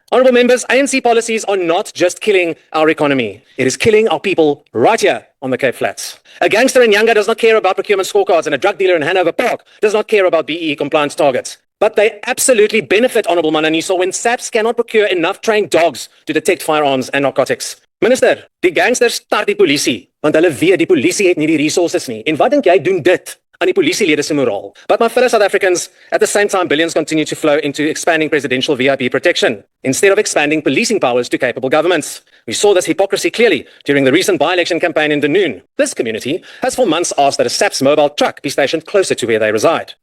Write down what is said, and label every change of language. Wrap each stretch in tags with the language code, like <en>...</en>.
<en>Honourable Members, ANC policies are not just killing our economy. It is killing our people right here on the Cape Flats. A gangster in Nyanga does not care about procurement scorecards and a drug dealer in Hanover Park does not care about BEE compliance targets. But they absolutely benefit, Honourable Mananiso, when SAPS cannot procure enough trained dogs to detect firearms and narcotics.</en> <af>Minister, die gangsters start die polisie, want hulle weet die polisie het nie die resources nie. En wat dink jy doen dit aan die polisielede se moraal?</af> <en>But my fellow South Africans, at the same time, billions continue to flow into expanding presidential VIP protection, instead of expanding policing powers to capable governments. We saw this hypocrisy clearly during the recent by-election campaign in Dunoon. This community has for months asked that a SAPS mobile truck be stationed closer to where they reside.</en>